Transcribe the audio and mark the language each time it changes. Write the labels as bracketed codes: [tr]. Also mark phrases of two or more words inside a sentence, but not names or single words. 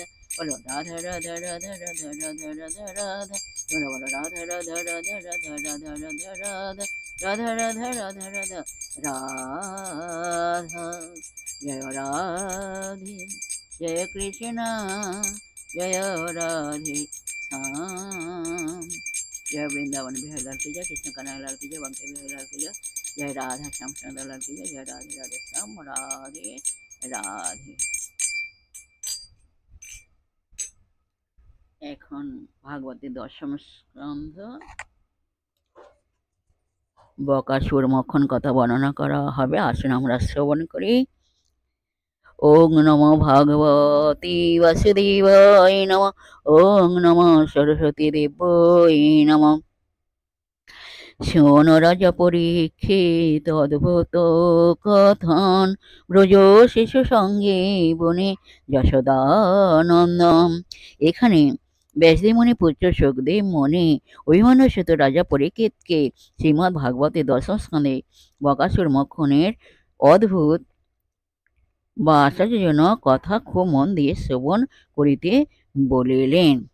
[bn] বলো রাধা রাধা রাধা রাধা রাধা রাধা রাধা। বলো রাধা রাধা রাধা রাধা রাধা রাধা রাধা রাধা রাধা রাধা রাধা রাধা। জয় রাধে জয় কৃষ্ণ জয় রাধে श्याम। [hi] जय वृंदावन बिहारी लाल की जय, कृष्ण कन्हैया लाल की जय, बंके बिहारी लाल की जय, जय राधा श्याम सुंदर लाल की जय, जय राधे राधे श्याम राधे राधे। [bn] এখন ভাগবতের দশম স্কন্ধ বকাসুর মক্ষণ কথা বর্ণনা করা হবে। আসুন আমরা শ্রবণ করি। [sa] ওং নমো ভগবতে বাসুদেবায় নমঃ, ওং নমো সরস্বতী দেবায় নমঃ। [bn] শোন রাজা পরীক্ষিত অদ্ভুত কথন, ব্রজ শিশু সঙ্গে বনে যশোদানন্দম। এখানে ব্যাসদেব মুনি পুত্র সুখদেব মুনি অভিমন্যুসুত রাজা পরীক্ষিতকে শ্রীমদ্ ভাগবতের দশম স্কন্ধে বকাসুর মক্ষণের অদ্ভুত বা আশ্চর্যজনক কথা খুব মন দিয়ে শ্রবণ করিতে বলিলেন।